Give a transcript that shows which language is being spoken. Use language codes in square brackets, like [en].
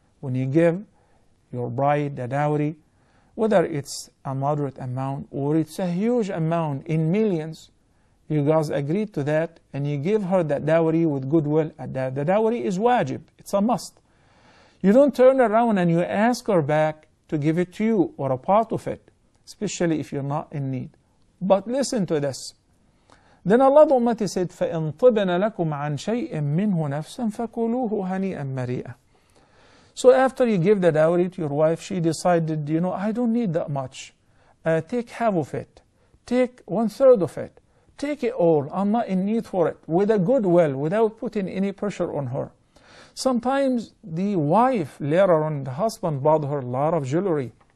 [en] When you give your bride the dowry, whether it's a moderate amount or it's a huge amount in millions, you guys agreed to that and you give her that dowry with goodwill. The dowry is wajib, it's a must. You don't turn around and you ask her back to give it to you or a part of it, especially if you're not in need. But listen to this. Then Allah the Almighty said, [ar] فَإِن طِبْنَ لَكُمْ عَنْ شَيْءٍ مِّنْهُ نَفْسًا فَكُلُوهُ هَنِيئًا مَرِيئًا. [en] So after you give the dowry to your wife, she decided, I don't need that much. Take half of it. Take 1/3 of it. Take it all. I'm not in need for it. With a goodwill, without putting any pressure on her. Sometimes the wife, later on, the husband bought her a lot of jewelry.